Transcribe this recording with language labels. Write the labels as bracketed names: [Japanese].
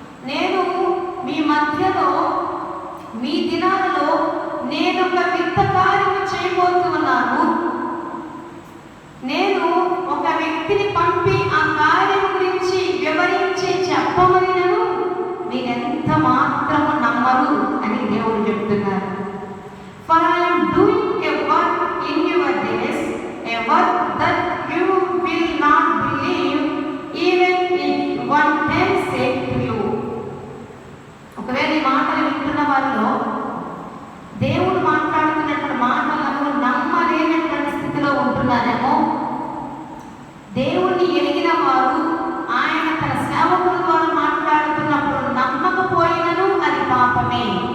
[Telugu] నేను మీ మధ్యలో మీ దినాలలో నేను ఒక వింత కార్యము చేయబోతున్నాను. నేను ఒక వ్యక్తిని పంపి ఆ కార్యం గురించి వివరించి చెప్పమనినను మీరెంత మాత్రము నమ్మరు అని దేవుడు చెప్తున్నారు. [English] For I am doing a work in your days, a work that you will not believe, even if one tells it to you. [Telugu] ఒకవేళ ఈ మాటలు వింటున్న వారిలో దేవుడు మాట్లాడుతున్నటువంటి మాటలను నమ్మలేనటువంటి స్థితిలో ఉంటున్నారేమో. దేవుణ్ణి ఎరిగిన వారు ఆయన తన సేవకుల ద్వారా మాట్లాడుతున్నప్పుడు నమ్మకపోయినను అది పాపమే.